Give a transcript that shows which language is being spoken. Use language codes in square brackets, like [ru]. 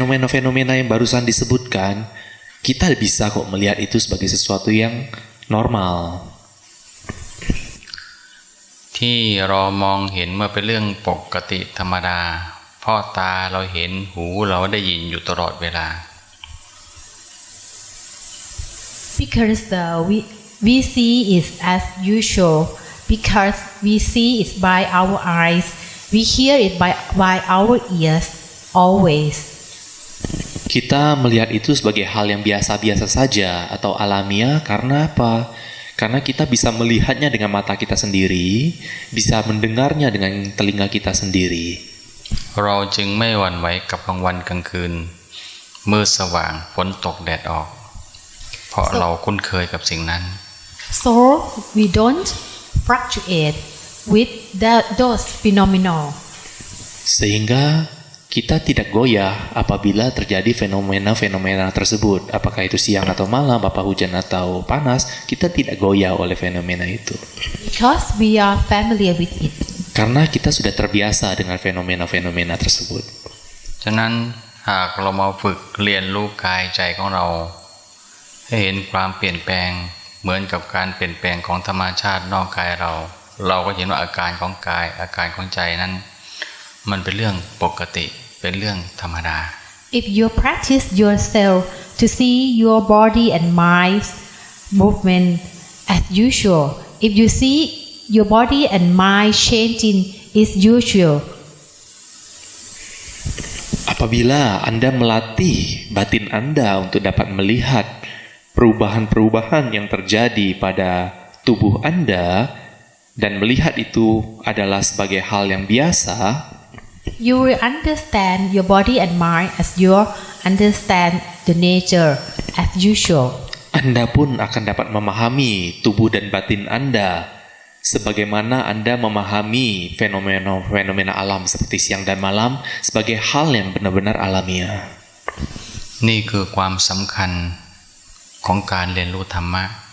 [id] Fenomena yang barusan disebutkan, kita bisa kok melihat itu sebagai sesuatu yang normal. [th] ที่เรามองเห็นเมื่อเป็นเรื่องปกติธรรมดาเพราะตาเราเห็นหูเราได้ยินอยู่ตลอดเวลา [en] Because we see is as usual, because we see it by our eyes, we hear it by our ears, always. [id] Kita melihat itu sebagai hal yang biasa-biasa saja atau alamiah karena apa? Karena kita bisa melihatnya dengan mata kita sendiri, bisa mendengarnya dengan telinga kita sendiri. [th] เราจึงไม่หวั่นไหวกับกลางวันกลางคืนมืดสว่างฝนตกแดดออกเพราะเราคุ้นเคยกับสิ่งนั้น [en] So we don't fluctuate with those phenomena. [id] Sehingga kita tidak goyah apabila terjadi fenomena-fenomena tersebut. Apakah itu siang atau malam, apakah hujan atau panas, kita tidak goyah oleh fenomena itu. [en] Because we are familiar with it. [id] Karena kita sudah terbiasa dengan fenomena-fenomena tersebut. [th] ฉะนั้นหากเรามาฝึกเรียนรู้กายใจของเราให้เห็นความเปลี่ยนแปลงเหมือนกับการเปลี่ยนแปลงของธรรมชาตินอกกายเราก็เห็นว่าอาการของกายอาการของใจนั้นมันเป็นเรื่องปกติเป็นเรื่องธรรมดา [en] If you practice yourself to see your body and mind movement as usual, if you see your body and mind changing is usual. [id] Apabila Anda melatih batin Anda untuk dapat melihat perubahan-perubahan yang terjadi pada tubuh Anda dan melihat itu adalah sebagai hal yang biasa, [en] you will understand your body and mind as you understand the nature as usual. [id] Anda pun akan dapat memahami tubuh dan batin Anda sebagaimana Anda memahami fenomena alam seperti siang dan malam sebagai hal yang benar-benar alamiah. [th] นี่คือความสำคัญของการเรียนรู้ธรรมะ